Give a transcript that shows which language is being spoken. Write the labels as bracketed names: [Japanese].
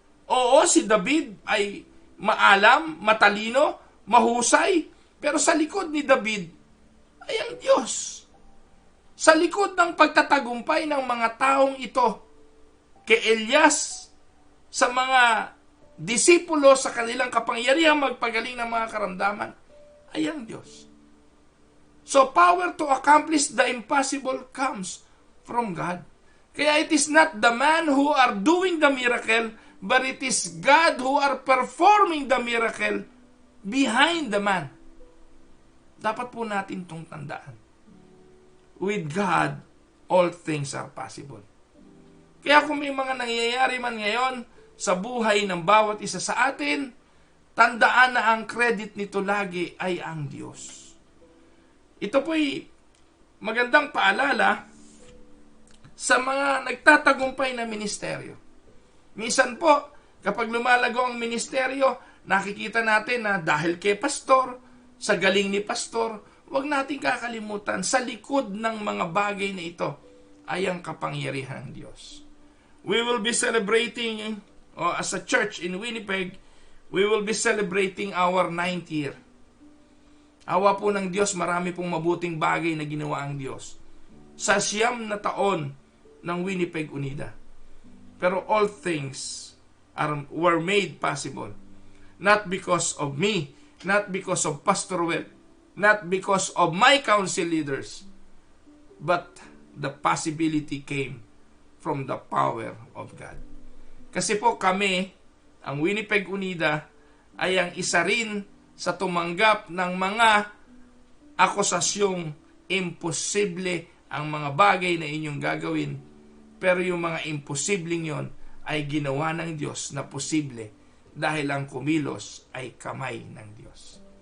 [Filipino] Oo, si David ay maalam, matalino, mahusay, pero sa likod ni David ay ang Diyos. Sa likod ng pagtatagumpay ng mga taong ito, kay Elias, sa mga disipulo, sa kanilang kapangyarihang magpagaling ng mga karamdaman, ay ang Diyos. [English] So, power to accomplish the impossible comes from God. Kaya it is not the man who are doing the miracle, but it is God who are performing the miracle behind the man. [Filipino] Dapat po natin itong tandaan. [English] With God, all things are possible. [Filipino] Kaya kung may mga nangyayari man ngayon sa buhay ng bawat isa sa atin, tandaan na ang credit nito lagi ay ang Diyos. Ito po'y magandang paalala sa mga nagtatagumpay na ministeryo. Minsan po, kapag lumalago ang ministeryo, nakikita natin na dahil kay pastor, sa galing ni pastor, huwag natin kakalimutan, sa likod ng mga bagay na ito ay ang kapangyarihan ng Diyos. [English] We will be celebrating, as a church in Winnipeg, we will be celebrating our 9th year. [Filipino] Awa po ng Diyos, marami pong mabuting bagay na ginawa ang Diyos sa 9 na taon ng Winnipeg Unida. [English] Pero all things were made possible. Not because of me, not because of Pastor Webb, not because of my council leaders, but the possibility came from the power of God. [Filipino] Kasi po kami, ang Winnipeg Unida, ay ang isa rin sa tumanggap ng mga akusasyong imposible ang mga bagay na inyong gagawin, pero yung mga imposibleng yon ay ginawa ng Diyos na posible dahil ang kumilos ay kamay ng Diyos.